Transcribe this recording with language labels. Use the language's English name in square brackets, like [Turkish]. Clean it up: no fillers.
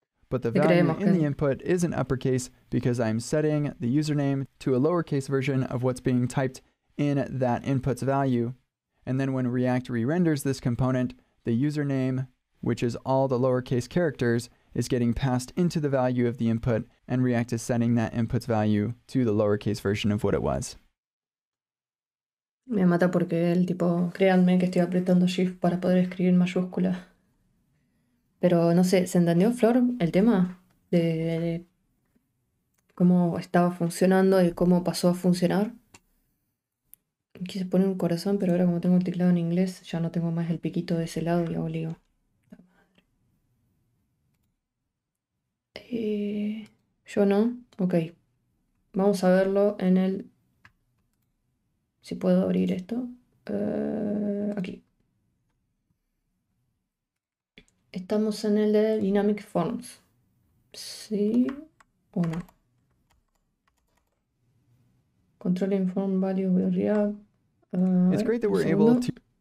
[English] But the value in the input isn't uppercase because I'm setting the username to a lowercase version of what's being typed in that input's value. And then when React re-renders this component, the username, which is all the lowercase characters, is getting passed into the value of the input, and React is setting that input's value to the lowercase version of what it was. [Spanish] Me mata porque el tipo, créanme que estoy apretando Shift para poder escribir en mayúscula. Pero no sé, ¿se entendió, Flor, el tema? De cómo estaba funcionando y cómo pasó a funcionar. Quise poner un corazón, pero ahora como tengo el teclado en inglés, ya no tengo más el piquito de ese lado y hago lío. Yo no. Ok. Vamos a verlo en el... Si puedo abrir esto. Aquí. Estamos en el de Dynamic Forms. ¿Sí o no? [English] Controlling Form Value with React. It's great that we're able to...